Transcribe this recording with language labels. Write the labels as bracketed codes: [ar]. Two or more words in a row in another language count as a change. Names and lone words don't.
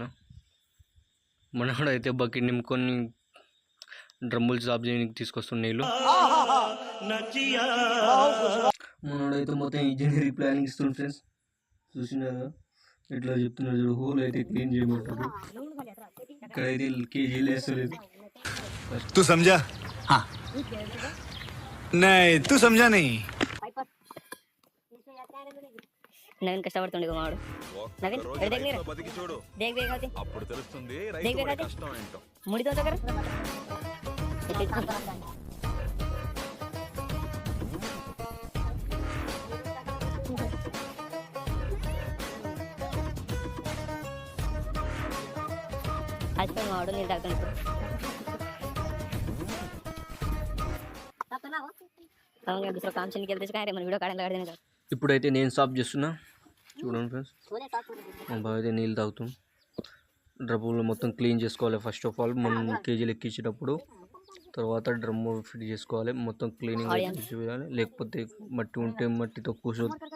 [te] మనోడైతే బకెట్ నింపుకొని డ్రమ్ములు సాఫ్ చేయడానికి తీసుకొస్తున్న నీళ్ళు. మనోడైతే మొత్తం [en] engineering planning [te] ఇస్తుంది ఫ్రెండ్స్. చూసినారా ఎట్లా చెప్తున్నారు చూడు, హోల్ అయితే క్లీన్ చేయమంటారు. ఇక్కడైతే కేజీలు వేస్తలేదు. [hi] तू समझा? हाँ नहीं तू समझा नहीं. [te] నవీన్ కష్టపడుతుండే మావాడు. నవీన్ అప్పుడు తెలుస్తుంది కష్టం ఏంటో. ముడితో దగ్గర అయిపోయింది మావాడు. నీళ్ళు తాగుతాను [hi] दूसरा काम से निकलते काय रे [te] మన వీడియో కాడని కాడని. ఇప్పుడైతే నేను సాఫ్ చేస్తున్నా చూడండి ఫ్రెండ్స్. మా బావ అయితే నీళ్ళు తాగుతాం. డ్రమ్ములు మొత్తం క్లీన్ చేసుకోవాలి. [en] first of all [te] మనం కేజీలు ఎక్కించేటప్పుడు తర్వాత డ్రమ్ము ఫిట్ చేసుకోవాలి. మొత్తం క్లీనింగ్ చేయాలి, లేకపోతే మట్టి ఉంటే మట్టితో కూర్చోదు.